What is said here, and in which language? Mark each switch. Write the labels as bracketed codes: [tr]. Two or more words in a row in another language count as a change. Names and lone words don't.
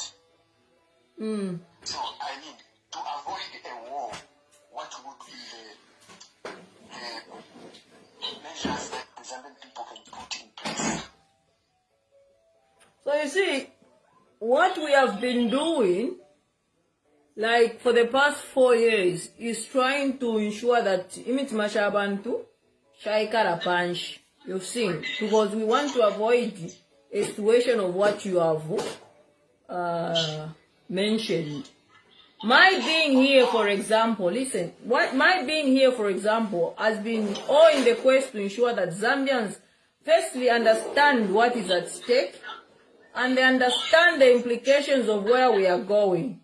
[en] So, I mean, to avoid a war, what would be the measures that the Zambian people can put in place? So you see, what we have been doing, like for the past 4 years, is trying to ensure that imit mashabantu shaikara punch. You've seen, because we want to avoid a situation of what you have mentioned. My being here, for example, listen, my being here, for example, has been all in the quest to ensure that Zambians firstly understand what is at stake, and they understand the implications of where we are going.